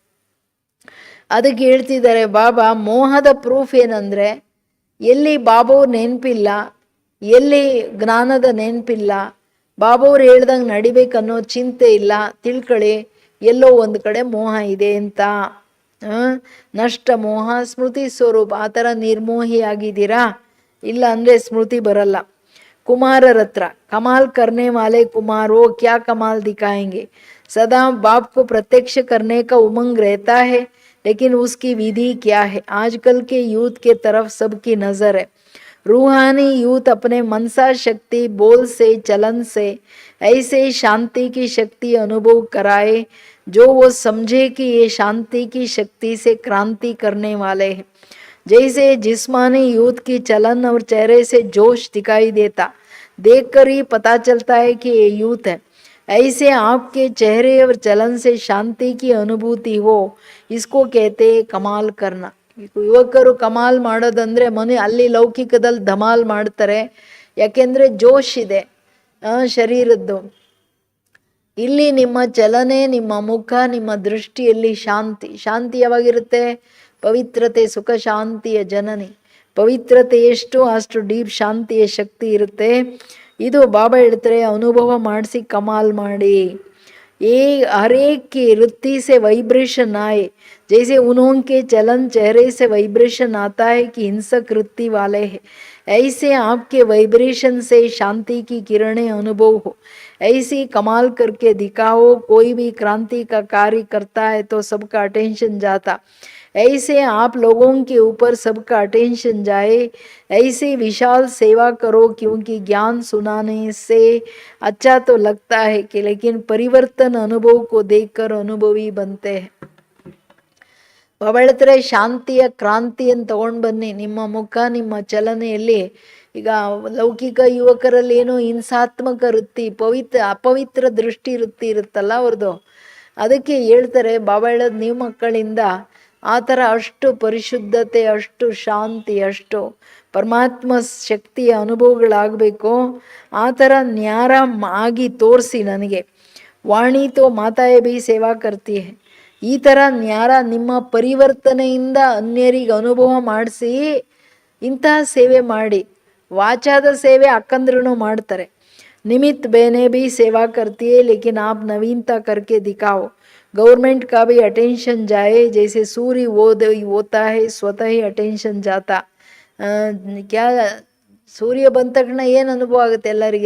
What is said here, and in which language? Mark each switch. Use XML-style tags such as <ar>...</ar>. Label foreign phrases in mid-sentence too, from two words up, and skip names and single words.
<kn>ಅದಕ್ಕೆ ಹೇಳ್ತಿದ್ದಾರೆ ಬಾಬಾ, ಮೋಹದ ಪ್ರೂಫ್ ಏನಂದರೆ ಎಲ್ಲಿ ಬಾಬಾವ್ರ ನೆನಪಿಲ್ಲ, ಎಲ್ಲಿ ಜ್ಞಾನದ ನೆನಪಿಲ್ಲ, ಬಾಬಾವ್ರು ಹೇಳ್ದಂಗೆ ನಡಿಬೇಕನ್ನೋ ಚಿಂತೆ ಇಲ್ಲ, ತಿಳ್ಕೊಳ್ಳಿ ಎಲ್ಲೋ ಒಂದು ಕಡೆ ಮೋಹ ಇದೆ ಅಂತ. ನಷ್ಟ ಮೋಹ ಸ್ಮೃತಿ ಸ್ವರೂಪ. ಆ ಥರ ನಿರ್ಮೋಹಿಯಾಗಿದ್ದೀರಾ, ಇಲ್ಲ ಅಂದರೆ ಸ್ಮೃತಿ ಬರಲ್ಲ. ಕುಮಾರರ ಹತ್ರ</kn> <hi>कमाल करने वाले कुमार वो क्या कमाल दिखाएंगे. सदा बाप को प्रत्यक्ष करने का उमंग रहता है, लेकिन उसकी विधि क्या है. आजकल के यूथ के तरफ सबकी नज़र है. रूहानी यूथ अपने मनसा शक्ति बोल से चलन से ऐसे शांति की शक्ति अनुभव कराए जो वो समझे कि ये शांति की शक्ति से क्रांति करने वाले हैं. जैसे जिस्मानी यूथ की चलन और चेहरे से जोश दिखाई देता, देखकर ही पता चलता है कि ये यूथ है. ऐसे आपके चेहरे और चलन से शांति की अनुभूति हो, इसको कहते हैं कमाल करना.</hi> <kn>ಯುವಕರು ಕಮಾಲ್ ಮಾಡೋದಂದರೆ ಅಲ್ಲಿ ಲೌಕಿಕದಲ್ಲಿ ಧಮಾಲ್ ಮಾಡ್ತಾರೆ, ಯಾಕೆಂದರೆ ಜೋಶ್ ಇದೆ ಶರೀರದ್ದು. ಇಲ್ಲಿ ನಿಮ್ಮ ಚಲನೆ, ನಿಮ್ಮ ಮುಖ, ನಿಮ್ಮ ದೃಷ್ಟಿಯಲ್ಲಿ ಶಾಂತಿ. ಶಾಂತಿ ಯಾವಾಗಿರುತ್ತೆ? ಪವಿತ್ರತೆ, ಸುಖ ಶಾಂತಿಯ ಜನನಿ. ಪವಿತ್ರತೆ ಎಷ್ಟು ಅಷ್ಟು ಡೀಪ್ ಶಾಂತಿಯ ಶಕ್ತಿ ಇರುತ್ತೆ. ಇದು ಬಾಬಾ ಹೇಳ್ತಾರೆ ಅನುಭವ ಮಾಡಿಸಿ ಕಮಾಲ್ ಮಾಡಿ.</kn> <hi>ये हर एक की वृत्ति से वाइब्रेशन आए, जैसे उनके चलन चेहरे से वाइब्रेशन आता है कि हिंसक वृत्ति वाले हैं, ऐसे आपके वाइब्रेशन से शांति की किरणें अनुभव हो. ऐसी कमाल करके दिखाओ. कोई भी क्रांति का कार्य करता है तो सबका अटेंशन जाता, ऐसे आप लोगों के ऊपर सबका अटेंशन जाए. ऐसे विशाल सेवा करो, क्योंकि ज्ञान सुनाने से अच्छा तो लगता है कि लेकिन परिवर्तन अनुभव को देखकर अनुभवी बनते हैं.</hi> <kn>ಬಾಬಾ ಹೇಳ್ತಾರೆ ಶಾಂತಿಯ ಕ್ರಾಂತಿಯನ್ನು ತಗೊಂಡು ಬನ್ನಿ ನಿಮ್ಮ ಮುಖ, ನಿಮ್ಮ ಚಲನೆಯಲ್ಲಿ. ಈಗ ಲೌಕಿಕ ಯುವಕರಲ್ಲಿ ಏನೋ ಹಿಂಸಾತ್ಮಕ ವೃತ್ತಿ, ಅಪವಿತ್ರ ದೃಷ್ಟಿ ವೃತ್ತಿ ಇರುತ್ತಲ್ಲ ಅವ್ರದ್ದು. ಅದಕ್ಕೆ ಹೇಳ್ತಾರೆ ಬಾಬಾ ಹೇಳೋದು, ನೀವು ಮಕ್ಕಳಿಂದ ಆ ಥರ ಅಷ್ಟು ಪರಿಶುದ್ಧತೆ, ಅಷ್ಟು ಶಾಂತಿ, ಅಷ್ಟು ಪರಮಾತ್ಮ ಶಕ್ತಿಯ ಅನುಭವಗಳಾಗಬೇಕು. ಆ ಥರ ನ್ಯಾರ ಆಗಿ ತೋರಿಸಿ ನನಗೆ.</kn> <hi>वाणी तो माताएं भी सेवा करती है.</hi> <kn>ಈ ಥರ ನ್ಯಾರ ನಿಮ್ಮ ಪರಿವರ್ತನೆಯಿಂದ ಅನ್ಯರಿಗೆ ಅನುಭವ ಮಾಡಿಸಿ ಇಂತಹ ಸೇವೆ ಮಾಡಿ. ವಾಚಾದ ಸೇವೆ ಅಕ್ಕಂದ್ರೂ ಮಾಡ್ತಾರೆ.</kn> <hi>निमित्त बहने भी सेवा करती है, लेकिन आप नवीनता करके दिखाओ. गवर्नमेंट का भी अटेंशन जाए, जैसे सूर्य होता है स्वतः ही अटेंशन जाता. क्या सूर्य</hi> <kn>ಬಂದ ತಕ್ಷಣ ಏನು ಅನುಭವ ಆಗುತ್ತೆ ಎಲ್ಲರಿಗೆ?</kn>